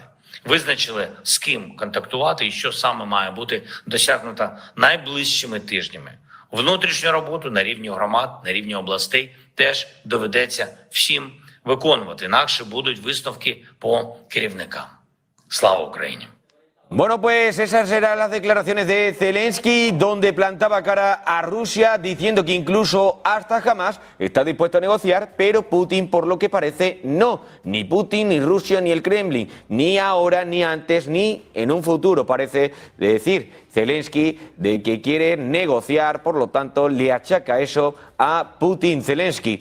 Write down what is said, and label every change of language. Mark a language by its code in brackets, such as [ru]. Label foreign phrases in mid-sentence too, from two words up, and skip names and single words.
[uk] Визначили, з ким контактувати і що саме має бути досягнуто найближчими тижнями. Внутрішню роботу на рівні громад, на рівні областей теж доведеться всім виконувати, інакше будуть висновки по керівникам. Слава Україні! [es] Bueno, pues esas eran las declaraciones de Zelensky, donde plantaba cara a Rusia, diciendo que incluso hasta jamás está dispuesto a negociar, pero Putin, por lo que parece, no. Ni Putin, ni Rusia, ni el Kremlin, ni ahora, ni antes, ni en un futuro, parece decir Zelensky, de que quiere negociar, por lo tanto, le achaca eso a Putin Zelensky.